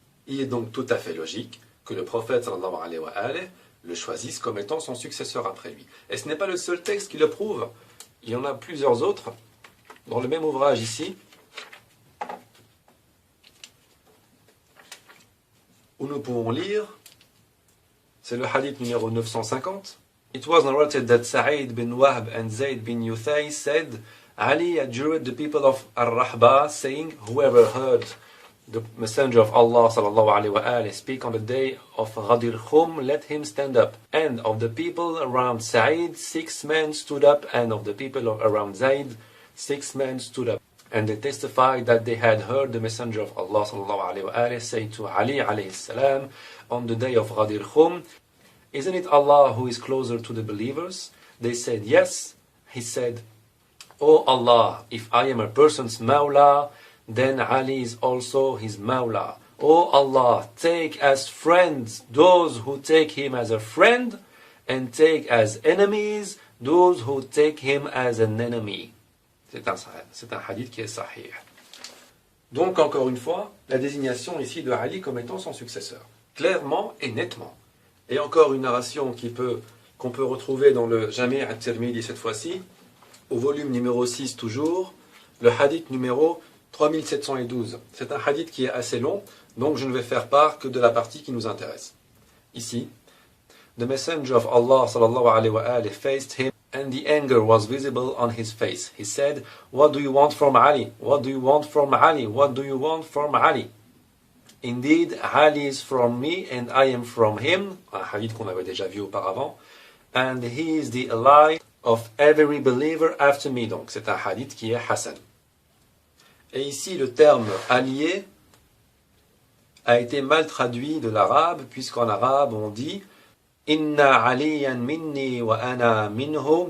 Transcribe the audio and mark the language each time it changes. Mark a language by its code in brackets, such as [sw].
[fr] Il est donc tout à fait logique que le prophète sallallahu alayhi wa alihi le choisisse comme étant son successeur après lui. Et ce n'est pas le seul texte qui le prouve. Il y en a plusieurs autres. Dans le même ouvrage ici, où nous pouvons lire, c'est le hadith numéro 950. [en] It was narrated that Sa'id bin Wahb and Zayd bin Yuthay said, Ali adjured the people of Ar-Rahba, saying, whoever heard the Messenger of Allah sallallahu alayhi wa alihi speak on the day of Ghadir Khum, let him stand up. And of the people around Sa'id, 6 men stood up, and of the people around Zayd, 6 men stood up. And they testified that they had heard the Messenger of Allah sallallahu alayhi wa alihi say to Ali alayhi salam on the day of Ghadir Khum, isn't it Allah who is closer to the believers? They said yes. He said, O Allah, if I am a person's Mawla, then Ali is also his Mawla. O Allah, take as friends those who take him as a friend, and take as enemies those who take him as an enemy. [fr] C'est un hadith qui est sahih. Donc, encore une fois, la désignation ici de Ali comme étant son successeur. Clairement et nettement. Et encore une narration qu'on peut retrouver dans le Jami' at-Tirmidhi cette fois-ci, au volume numéro 6 toujours, le hadith numéro 3712. C'est un hadith qui est assez long, donc je ne vais faire part que de la partie qui nous intéresse. Ici, [en] the messenger of Allah sallallahu alayhi wa alihi faced him, and the anger was visible on his face. He said, what do you want from Ali? What do you want from Ali? What do you want from Ali? Indeed, Ali is from me and I am from him. [fr] Un hadith qu'on avait déjà vu auparavant. [en] And he is the ally of every believer after me. [fr] Donc c'est un hadith qui est Hassan. Et ici, le terme allié a été mal traduit de l'arabe, puisqu'en arabe, on dit [ar] Inna aliyan minni wa ana minhum.